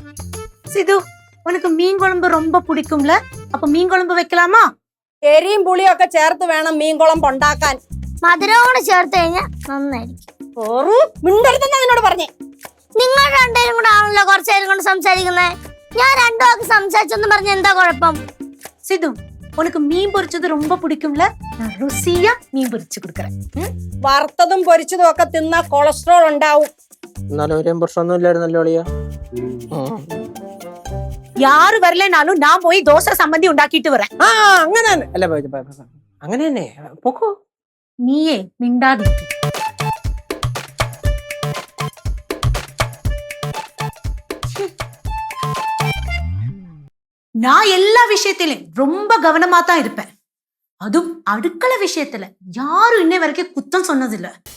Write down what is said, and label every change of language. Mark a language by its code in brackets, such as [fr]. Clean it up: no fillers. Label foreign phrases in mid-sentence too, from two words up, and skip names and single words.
[ta] സിധു, உனக்கு மீன் குழம்பு ரொம்ப பிடிக்கும்ல, அப்போ மீன் குழம்பு வைக்கலாமா? [ml] എരിയും പുളിയും ഒക്കെ ചേർത്ത് വേണം മീൻ കുഴമ്പ് ഉണ്ടാക്കാൻ. മധുരവും കൂടെ ചേർത്ത് കഴിഞ്ഞാൽ നന്നായിരിക്കും. മിണ്ടരുതെന്നാ നിന്നോട് പറഞ്ഞേ. നിങ്ങൾ രണ്ടുപേരും കൂടെ ആണല്ലോ കുറച്ചു നേരം കൊണ്ട് സംസാരിക്കുന്നേ. ഞാൻ രണ്ടു വാക്ക് സംസാരിച്ചൊന്നും പറഞ്ഞ എന്താ കുഴപ്പം? സിധു, [ta] உனக்கு மீன் பொரிச்சது ரொம்ப பிடிக்கும்ல, நான் ருசியா மீன் பொரிச்சு கொடுக்கறேன். [ml] വറുത്തതും പൊരിച്ചതും ഒക്കെ തിന്നാ കൊളസ്ട്രോൾ ഉണ്ടാവും. എന്നാലും ഒരു പ്രശ്നമൊന്നും ഇല്ലായിരുന്നല്ലോ അളിയ. [ta] யாரு வரலனாலும் நான் போய் தோசை சம்பந்தி [ml] ഉണ്ടാക്കിയിട്ട് വരാം. അങ്ങനെ അല്ല, അങ്ങനെ തന്നെ പൊക്കോ. നീയേ മിണ്ടാതിരിക്ക്. [ta] நான் எல்லா விஷயத்திலும் ரொம்ப கவனமா தான் இருப்பேன். அதுவும் அடுக்கள விஷயத்துல யாரும் இன்னை வரைக்கும் குத்தம் சொன்னதில்லை.